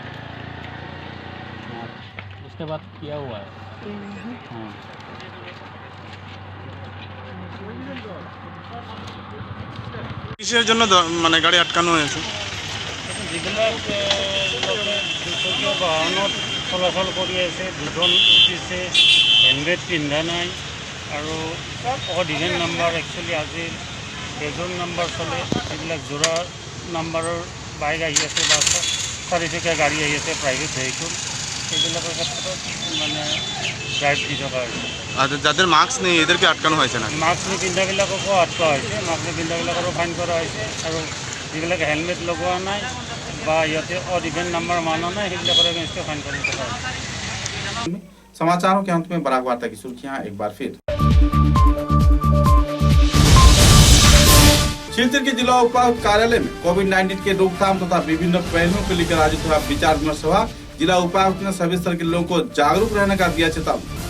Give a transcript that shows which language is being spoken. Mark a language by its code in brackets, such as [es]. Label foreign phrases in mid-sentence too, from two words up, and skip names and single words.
[hi] उसके बाद किया हुआ है। हाँ। [bn] কিসের জন্য মানে গাড়ি আটকানো হয়েছে? [as] যেগুলো দুচকীয় বাহনত চলাচল কৰি আছে, দুজন উঠিছে, হেলমেট পিন্ধা নাই আৰু অডিভেন নাম্বাৰ একচুৱেলি আজি এজন নাম্বাৰ চলে, সেইবিলাক যোৰা নাম্বাৰৰ বাইক আহি আছে বা চাৰিচকীয়া গাড়ী আহি আছে, [en] private vehicle, [as] সেইবিলাকৰ ক্ষেত্ৰত মানে ড্ৰাইভ দি থকা হৈছে। [bn] আর যাদের মাস্ক নেই এদেরকে আটকানো হয়েছে না? [as] মাস্ক নিপিন্ধাবিলাককো আটকা হৈছে, মাস্ক নিপিন্ধাবিলাকৰো ফাইন কৰা হৈছে, আৰু যিবিলাকে হেলমেট লগোৱা নাই বা ইয়াতে [en] odd even number [as] মানা নাই সেইবিলাকৰ এগেইনষ্টে ফাইন কৰি থকা হৈছে। [hi] समाचारों के अंत में बराक वार्ता की सुर्खियां एक बार फिर। शिलचर के जिला उपायुक्त कार्यालय में कोविड-19 के रोकथाम तथा विभिन्न पहलुओं को लेकर आयोजित हुआ विचार विमर्श हुआ। जिला उपायुक्त ने सभी स्तर के लोगों को जागरूक रहने का दिया चेतावनी।